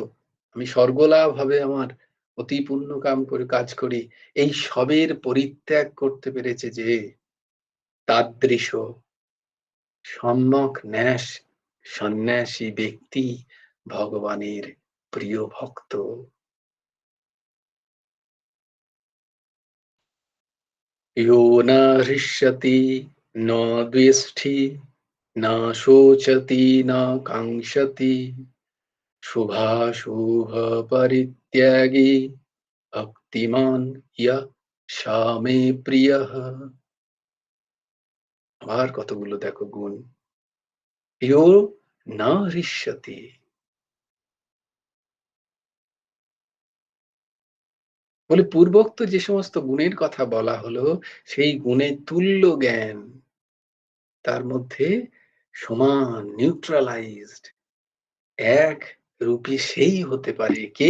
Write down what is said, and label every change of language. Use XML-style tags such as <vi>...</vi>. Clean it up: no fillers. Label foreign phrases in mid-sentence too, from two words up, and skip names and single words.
<bn>আমি স্বর্গলাভ হবে আমার, অতি পুণ্য কাম করে কাজ করি, এই সবের পরিত্যাগ করতে পেরেছে যে, তাদৃশ সম্যক ন্যাস সন্ন্যাসী ব্যক্তি ভগবানের প্রিয় ভক্ত।</bn> <sa>यो न हृष्यति न द्वेष्टि न शोचति न काङ्क्षति शुभाशुभ परित्यागी भक्तिमान यः सा मे প্রিয়ঃ।</sa> <bn>আবার কতগুলো দেখো গুণ।</bn> <sa>यो न हृष्यति,</sa> <bn>বলে পূর্বোক্ত যে সমস্ত গুণের কথা বলা হলো, সেই গুণে তুল্য জ্ঞান, তার মধ্যে সমান নিউট্রালাইজড এক রূপী সেই হতে পারে কে?</bn>